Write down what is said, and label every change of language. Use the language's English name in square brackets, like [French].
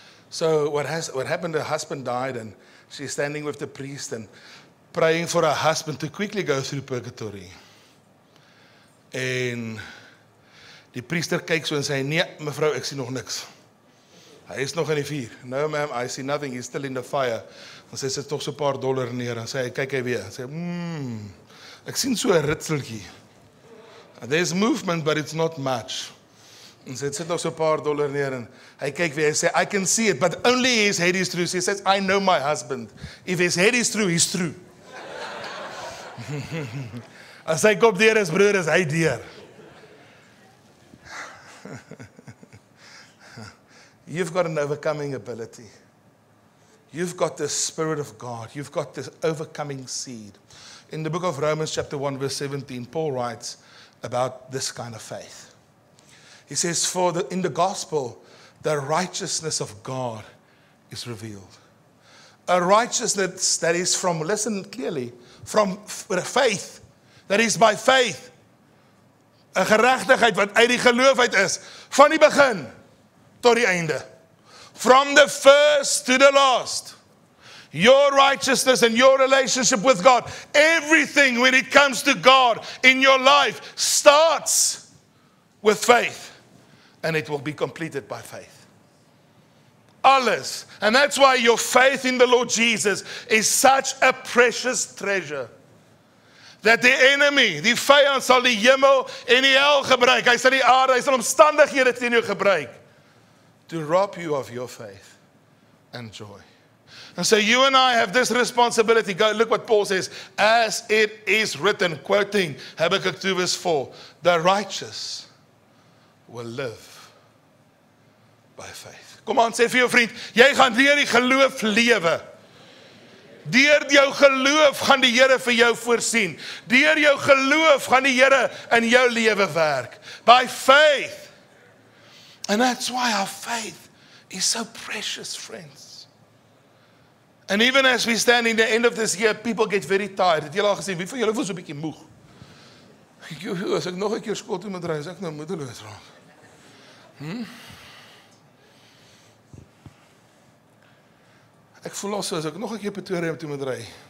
[English] So what happened, her husband died, and she's standing with the priest and praying for her husband to quickly go through purgatory. [Afrikaans] En die priester kyk so en sê, nee, mevrou, ek sien nog niks. Hy is nog in die vuur. [English] No, ma'am, I see nothing, he's still in the fire. [Afrikaans] En sy sit nog so 'n paar dollar neer, en sê, kyk hy weer. Sê, ek sien so 'n ritseltjie. [English] There's movement, but it's not much. [Afrikaans] En sy sit nog so 'n paar dollar neer, en hy kyk weer, hy sê, [English] I can see it, but only his head is through. He says, I know my husband. If his head is through, he's through. [Afrikaans] As hy kop deur is, broer, is hy deur. [English] You've got an overcoming ability. You've got the Spirit of God. You've got this overcoming seed. In the book of Romans chapter 1 verse 17, Paul writes about this kind of faith. He says, in the gospel, the righteousness of God is revealed. A righteousness that is from, listen clearly, from faith. That is by faith. [Afrikaans] 'n geregtigheid wat uit die geloof uit is. Van die begin tot die einde. [English] From the first to the last. Your righteousness and your relationship with God, everything when it comes to God in your life starts with faith. And it will be completed by faith. [Afrikaans] Alles. [English] And that's why your faith in the Lord Jesus is such a precious treasure. [Afrikaans] Dat die enemy, die vyand sal die hemel en die hel gebruik. Hy sal die aarde, hy sal omstandighede teen jou gebruik. [English] To rob you of your faith and joy. And so you and I have this responsibility. Go look what Paul says. As it is written, quoting Habakkuk 2 verse 4. The righteous will live by faith. [Afrikaans] Kom aan, sê vir jou vriend, jy gaan deur die geloof lewe. Deur jou geloof gaan die Here vir jou voorsien. Deur jou geloof gaan die Here in jou lewe werk. [English] By faith. And that's why our faith is so precious, friends. And even as we stand in the end of this year, people get very tired. [Afrikaans] Het julle al gesien, wie van julle voel so 'n bietjie moeg? As ek nog 'n keer skool toe moet ry, as ek nou moedeloos raak. Ek voel al so, as ek nog 'n keer Pretoria toe moet ry.